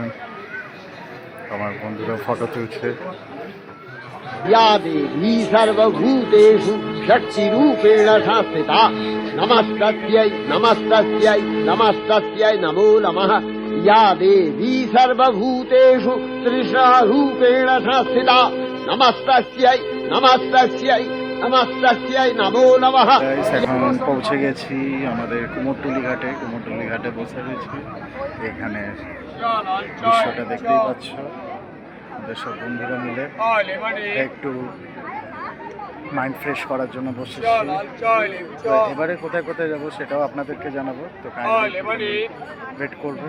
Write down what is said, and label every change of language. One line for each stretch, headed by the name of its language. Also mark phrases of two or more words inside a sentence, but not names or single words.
Bangla: আমার বন্ধুরা ফটো তুলছে।
Sanskrit: या देवी सर्वभूतेषु शक्तिरूपेण संस्थिता नमस्तस्यै नमस्तस्यै नमस्तस्यै नमो नमः। या देवी सर्वभूतेषु तृष्णारूपेण संस्थिता नमस्तस्यै नमस्तस्यै नमस्तस्यै नमो नमः।
Bangla: এখন পৌঁছে গেছি আমাদের কুমোরটুলি ঘাটে। কুমোরটুলি ঘাটে বসে রয়েছি। এখানে দৃশ্যটা দেখতেই পাচ্ছ, আমাদের সব বন্ধুরা মিলে একটু
English: mind fresh
Bangla: করার জন্য বসেছি। তো এবারে কোথায় কোথায় যাবো সেটাও আপনাদেরকে জানাবো, তো
English: kindly wait
Bangla: করবেন।